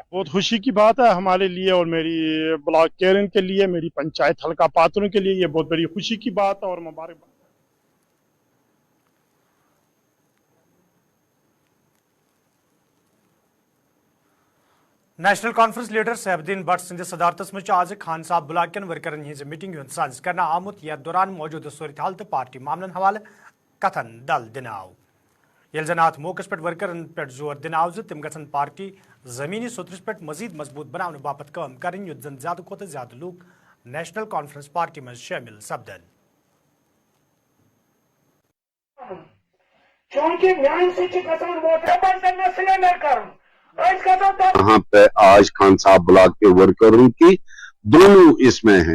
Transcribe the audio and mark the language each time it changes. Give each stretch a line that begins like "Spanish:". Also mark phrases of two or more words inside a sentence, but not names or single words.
Hindi: बहुत खुशी की बात है हमारे लिए और मेरी ब्लॉक केरन के लिए, मेरी पंचायत हल्का पात्रों के लिए ये बहुत बड़ी खुशी की बात है और मुबारकबाद।
Kashmiri: नेशनल कॉन्फ्रेंस लीडर सैफुद्दीन भट्ट सिंध सदारतस में आज खान साहब बुलाकन वर्करन हज मीटिंग साज करना आमुत यथ दौरान मौजूद सूरत हाल तो पार्टी मामलन हवाले कथन दल दिन आव। ये जन अत मौके पे वर्करन पे जोर दिन आव तम गन पार्टी जमीनी सुतरस पे मजीद मजबूत बनाने बापत काम करें युत जन ज्यादा खोत ज्यादा लोग नेशनल कॉन्फ्रेंस पार्टी
Hindi: में शामिल
Kashmiri: सपदन।
Hindi: यहाँ पे आज खान साहब ब्लॉक के वर्करों की दोनों इसमें हैं।